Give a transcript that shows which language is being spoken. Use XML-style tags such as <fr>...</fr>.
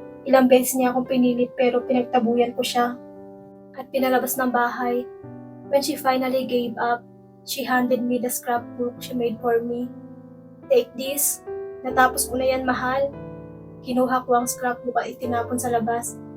<tl>Ilang beses niya akong pinilit pero pinagtabuyan ko siya at pinalabas ng bahay.</tl> <en>When she finally gave up, she handed me the scrapbook she made for me. Take this.</en> <tl>Natapos ko na yan, mahal. Kinuha ko ang scrapbook at itinapon sa labas.</tl>